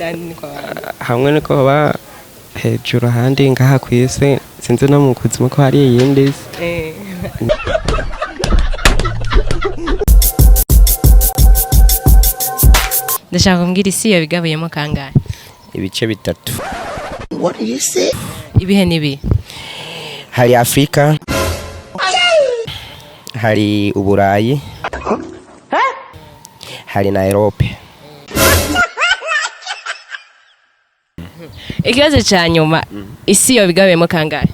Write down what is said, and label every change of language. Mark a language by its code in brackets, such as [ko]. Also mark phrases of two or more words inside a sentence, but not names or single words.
[rn] hamwe niko ba hejuru ahandi ngaha ku isi sinzi no mu kuzimu ko hari iyindi isi. ndashaka kumbwira isi yo bigabuyemo kangahe? Ibice bitatu. [en] What did you say? [rn] ibihe nibi Hari Afrika, hari Uburayi, hari na Europe. ikibazo cya nyuma isi yo bigabuyemo kangahe?